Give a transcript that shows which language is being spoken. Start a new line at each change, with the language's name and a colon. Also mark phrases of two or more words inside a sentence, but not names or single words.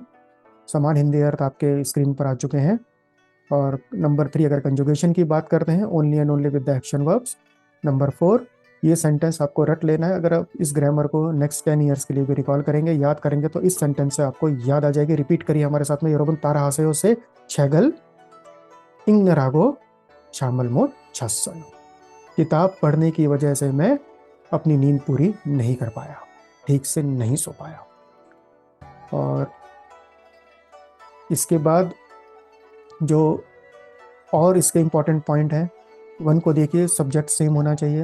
Hindi: समान हिंदी अर्थ आपके स्क्रीन पर आ चुके हैं। और नंबर 3, अगर कंजुगेशन की बात करते हैं,
English: only and only with the action verbs.
Hindi: नंबर 4, ये सेंटेंस आपको रट लेना है। अगर आप इस ग्रामर को
English: next 10 years
Hindi: के लिए भी रिकॉल करेंगे, याद करेंगे, तो इस सेंटेंस से आपको याद आ जाएगी। रिपीट करिए हमारे साथ में।
Korean: 여러분 따라하세요 से 책을 읽느라고 잠을 못 잤어요।
Hindi: किताब पढ़ने की वजह से मैं अपनी नींद पूरी नहीं कर पाया, ठीक से नहीं सो पाया। और इसके बाद जो और इसके
English: important point
Hindi: है, 1 को देखिए,
English: subject same
Hindi: होना चाहिए।